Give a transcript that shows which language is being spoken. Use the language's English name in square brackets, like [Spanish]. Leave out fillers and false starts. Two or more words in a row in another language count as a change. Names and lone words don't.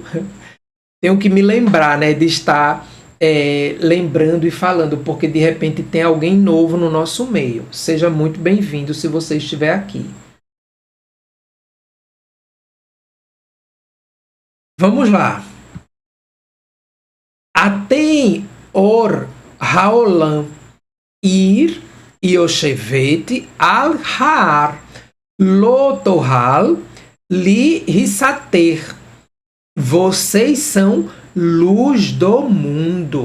[Portuguese] Tenho que me lembrar, né, de estar lembrando e falando, porque de repente tem alguém novo no nosso meio. Seja muito bem-vindo se você estiver aqui. Vamos lá. [Hebrew] אתם אור העולם עיר יושבת על ההר, לא תוכל להסתתר. [Portuguese] Vocês são luz do mundo.